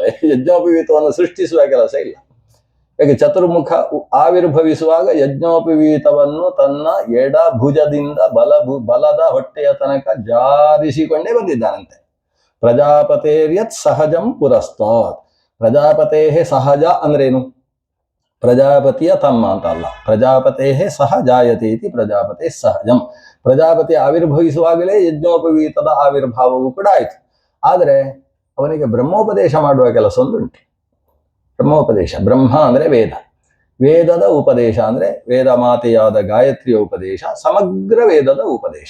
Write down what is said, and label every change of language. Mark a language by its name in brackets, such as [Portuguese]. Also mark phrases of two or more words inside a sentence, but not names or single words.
[Kannada] ಯಜ್ಞೋಪವೀತವನ್ನು ಸೃಷ್ಟಿಸುವ ಕೆಲಸ ಇಲ್ಲ. ಯಾಕೆ ಚತುರ್ಮುಖ ಆವಿರ್ಭವಿಸುವಾಗ ಯಜ್ಞೋಪವೀತವನ್ನು ತನ್ನ ಎಡ ಭುಜದಿಂದ ಬಲದ ಹೊಟ್ಟೆಯ ತನಕ ಜಾರಿಸಿಕೊಂಡೇ ಬಂದಿದ್ದಾನಂತೆ. [Sanskrit] ಪ್ರಜಾಪತೇರ್ಯತ್ ಸಹಜಂ ಪುರಸ್ತಾತ್. ಪ್ರಜಾಪತೇ ಸಹಜ [Kannada] ಅಂದ್ರೇನು? ಪ್ರಜಾಪತಿಯ ತಮ್ಮ ಅಂತ ಅಲ್ಲ. [Sanskrit] ಪ್ರಜಾಪತೇ ಸಹ ಜಾಯತೆ ಇತಿ ಪ್ರಜಾಪತಿ ಸಹಜಂ. [Kannada] ಪ್ರಜಾಪತಿ ಆವಿರ್ಭವಿಸುವಾಗಲೇ ಯಜ್ಞೋಪವೀತದ ಆವಿರ್ಭಾವವೂ ಕೂಡ ಆಯಿತು. ಆದರೆ ಅವನಿಗೆ ಬ್ರಹ್ಮೋಪದೇಶ ಮಾಡುವ ಕೆಲಸ ಒಂದುಂಟು. ಬ್ರಹ್ಮೋಪದೇಶ, ಬ್ರಹ್ಮ ಅಂದರೆ ವೇದ, ವೇದದ ಉಪದೇಶ ಅಂದರೆ ವೇದ ಮಾತೆಯಾದ ಗಾಯತ್ರಿಯ ಉಪದೇಶ, ಸಮಗ್ರ ವೇದದ ಉಪದೇಶ.